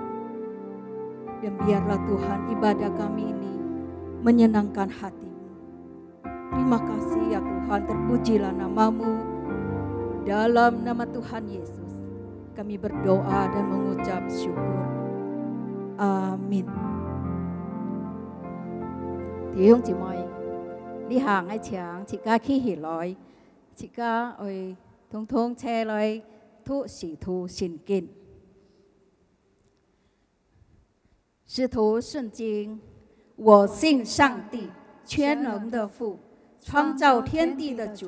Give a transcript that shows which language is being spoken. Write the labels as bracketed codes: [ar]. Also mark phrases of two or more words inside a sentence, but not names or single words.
[id] Dan biarlah Tuhan ibadah kami ini menyenangkan hati-Mu. Terima kasih ya Tuhan, terpujilah nama-Mu. Dalam nama Tuhan Yesus kami berdoa dan mengucap syukur. Amin. [yue] 弟兄姊妹，呢行喺牆，自家起起來，自家去通通車來，吐使徒信經。使徒信經，我信上帝，全能的父，創造天地的主。